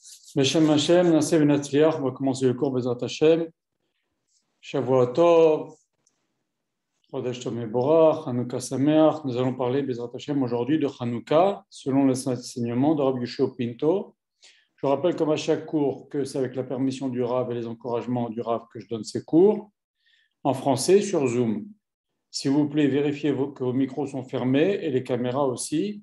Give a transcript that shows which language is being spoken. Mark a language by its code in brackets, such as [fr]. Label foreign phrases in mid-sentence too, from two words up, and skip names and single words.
[he] בשם ה', נעשה ונצליח, [fr] on va commencer le cours [he] בעזרת ה. שבוע טוב, חודש טוב מבורך, חנוכה שמח. [fr] Nous allons parler [he] בעזרת ה [fr] aujourd'hui de Hanouka, selon les enseignements de Rabbi Yoshua Pinto. Je rappelle comme à chaque cours que c'est avec la permission du Rav et les encouragements du Rav que je donne ces cours, en français sur Zoom. S'il vous plaît, vérifiez que vos micros sont fermés et les caméras aussi.